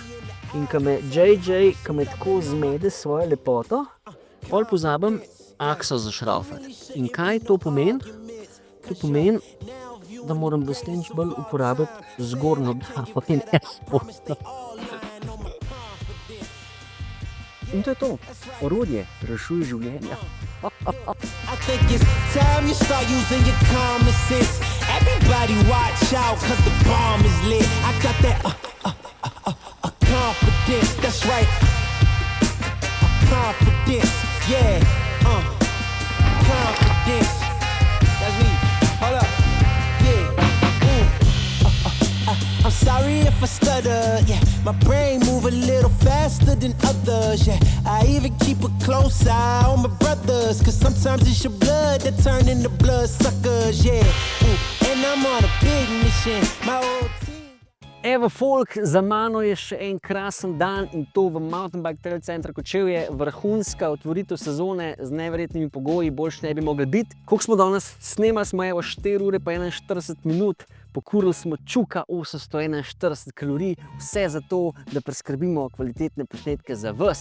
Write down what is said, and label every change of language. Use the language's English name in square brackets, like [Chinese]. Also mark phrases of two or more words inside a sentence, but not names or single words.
[Slovenian] In ko me JJ, ko me tako zmede svojo lepoto, pol pozabim akso zašraufati. In kaj to pomeni? To pomeni, da moram dostenč bolj uporabiti zgornjo glavo in ne spodnjo. In to je to. Orodje rešuje življenja. [English] I think it's time you start using your common sense. Everybody watch out, cause the bomb is lit. I got that confidence, that's right. Confidence, yeah. Confidence. That's me. Hold up. Sorry if I stutter, yeah. My brain move a little faster than others, yeah. I even keep a close eye on my brothers, cause sometimes it's your blood that turn into blood suckers, yeah. Ooh, and I'm on a big mission, my whole team. [Slovenian] Evo, folk, za mano je še en krasen dan in to v Mountain Bike Trail Centra Kočevje. Vrhunska otvoritev sezone z neverjetnimi pogoji, boljše ne bi mogli biti. Koliko smo danes snemali, smo evo 4 ure pa 41 minut. Pokurili smo čuka 841 kalorij, vse zato, da preskrbimo kvalitetne posnetke za vas.